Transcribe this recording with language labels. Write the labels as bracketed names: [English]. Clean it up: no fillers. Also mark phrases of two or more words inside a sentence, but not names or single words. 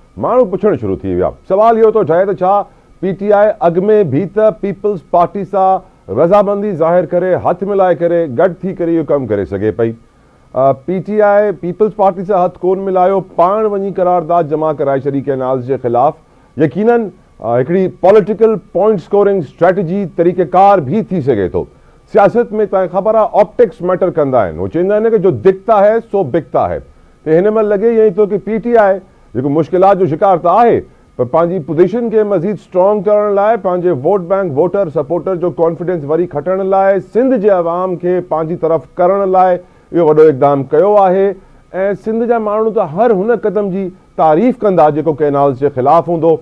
[Sindhi] माण्हू पुछणु शुरू थी विया, सुवाल इहो थो ठहे त छा PTI अॻु में बि त पीपल्स पार्टी सां रज़ामंदी ज़ाहिर करे, हथ मिलाए करे, गॾु थी करे इहो कमु करे सघे पई। PTI पीपल्स पार्टी सां हथ कोन मिलायो, पाण वञी करारदाद जमा कराए छॾी कैनाल्स जे ख़िलाफ़। यकीनन हिकिड़ी [English] political point scoring strategy [Sindhi] तरीक़ेकार भी थी सघे थो। सियासत में तव्हांखे ख़बर आहे [English] optics matter [Sindhi] कंदा आहिनि, वो चवंदा आहिनि कि [Hindi] जो दिखता है सो बिकता है। [Sindhi] त हिन में लॻे ईअं ई थो कि PTI जेको मुश्किलात जो शिकार त आहे, पर पंहिंजी पोज़ीशन खे मज़ीद स्ट्रॉन्ग करण लाइ, पंहिंजे [English] vote bank voter supporter [Sindhi] जो कॉन्फिडेंस वरी खटण लाइ, सिंध जे अवाम खे पंहिंजी तरफ़ करण लाइ इहो वॾो इक़दाम कयो आहे। ऐं सिंध जा माण्हू त हर हुन क़दम जी तारीफ़ कंदा जेको कैनाल्स जे ख़िलाफ़ हूंदो।